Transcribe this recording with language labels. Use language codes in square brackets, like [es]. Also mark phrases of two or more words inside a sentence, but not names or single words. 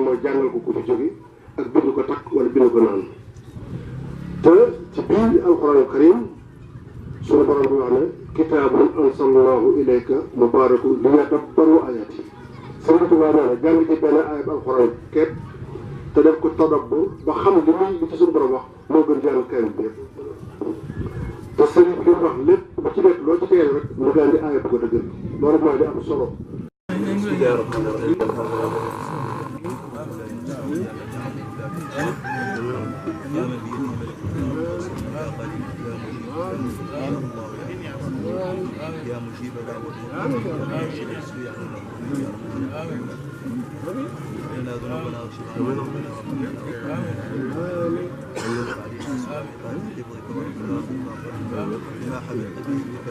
[wo] mooy jàngal ko ku fi jóge ak bind ko takk wala bind ko naan te ci biir [ar] القرآن الكريم [wo] sunu borom bi wax ne [ar] كتاب أنزلناه إليك مبارك ليدبروا آياته [wo] Sëriñ Tuubaa nee na jàng ci benn ayib alquran képp te def ko tadabbur ba xam li ci suñu borom wax moo gën jàng karim bi yëpp te sëriñ bi wax lépp ba ci nekk loo ci teel rek mu gën di ayib ko dëggal loolu mooy di am solo. [ar] يا مجيب دعوة إنا ذنوبنا بما حملت به